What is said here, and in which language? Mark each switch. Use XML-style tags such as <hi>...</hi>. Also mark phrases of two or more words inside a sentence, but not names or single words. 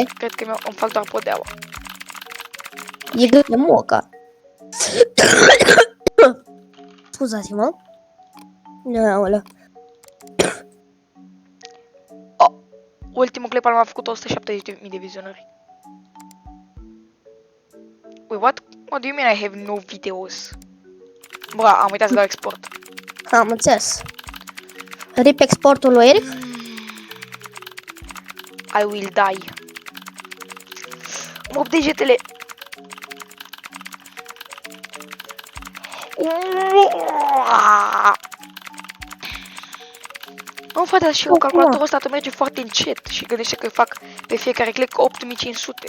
<ro>cred că îmi fac doar podeaua. E greu de moca. Scuzați-mă. Aoleu. Oh, ultimul clip al meu a făcut 170.000 de vizionări.</ro> <en>Wait, what? What do you mean I have no videos?</en> <ro>Bă, am uitat să dau export. Am înțeles. Rip exportul lui Eric?</ro> <en>I will die.</en> <ro>Mă rup degetele. Nu, frate, și cu calculatorul ăsta tu merge foarte încet. Și gândește că fac pe fiecare click 8500.</ro>